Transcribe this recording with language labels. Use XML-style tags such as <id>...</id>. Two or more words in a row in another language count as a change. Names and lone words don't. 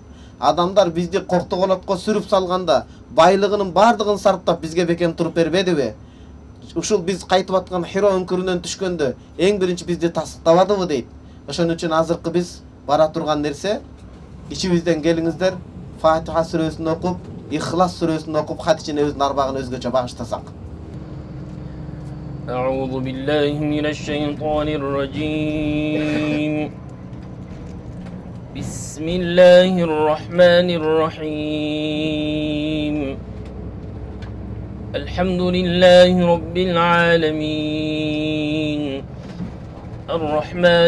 <ky>Адамдар бизди коктогонотко сүрүп салганда байлыгынын бардыгын сарптап бизге бекем туруп бербедиби? Ушул биз кайтып аткан Хиро үңкүрүнөн түшкөндө эң биринчи бизди тастыктабадыбы дейт. Ошон үчүн азыркы биз бара турган нерсе, ичибизден келиңиздер, Фатиха сүрөсүн окуп, Ихлас сүрөсүн окуп, Хадиче энебиздин арбагын өзгөчө багыштасак.</ky> <ar>أعوذ بالله من الشيطان الرجيم بسم الله الرحمن الرحيم الحمد لله رب العالمين الرحمن</ar>